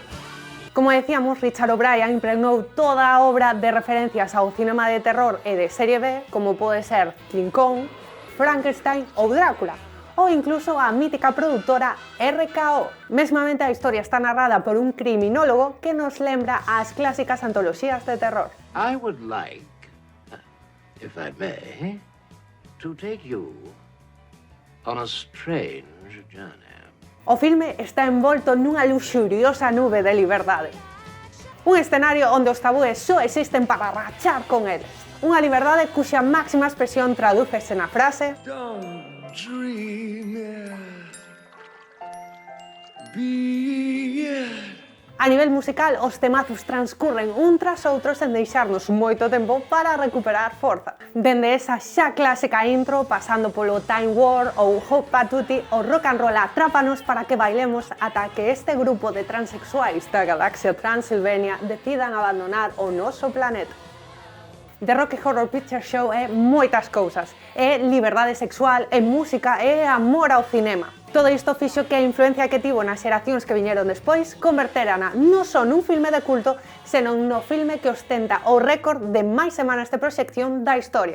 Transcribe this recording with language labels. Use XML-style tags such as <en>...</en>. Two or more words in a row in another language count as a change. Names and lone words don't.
<gl>Como decíamos, Richard O'Brien impregnou toda a obra de referencias ao cinema de terror e de serie B, como pode ser King Kong, Frankenstein ou Drácula, ou incluso a mítica produtora RKO. Mesmamente a historia está narrada por un criminólogo que nos lembra as clásicas antoloxías de terror.</gl> <en>I would like, if I may, to take you on a strange journey.</en> <gl>O filme está envolto nunha luxuriosa nube de liberdade. Un escenario onde os tabúes só existen para rachar con eles. Unha liberdade cuxa máxima expresión tradúcese na frase</gl> <en>Don't dream it. Be it.</en> <gl>A nivel musical, os temazos transcurren un tras outro sen deixarnos moito tempo para recuperar forza. Dende esa xa clásica intro, pasando polo Time War ou Hot Patuti, o</gl> <en>rock and roll</en> <gl>atrápanos para que bailemos ata que este grupo de transexuais da galaxia Transilvania decidan abandonar o noso planeta. The Rocky Horror Picture Show é moitas cousas. É liberdade sexual, é música, é amor ao cinema. Todo isto fixo que a influencia que tivo nas xeracións que viñeron despois converterana non só nun filme de culto, senón no filme que ostenta o récord de máis semanas de proxección da historia.</gl>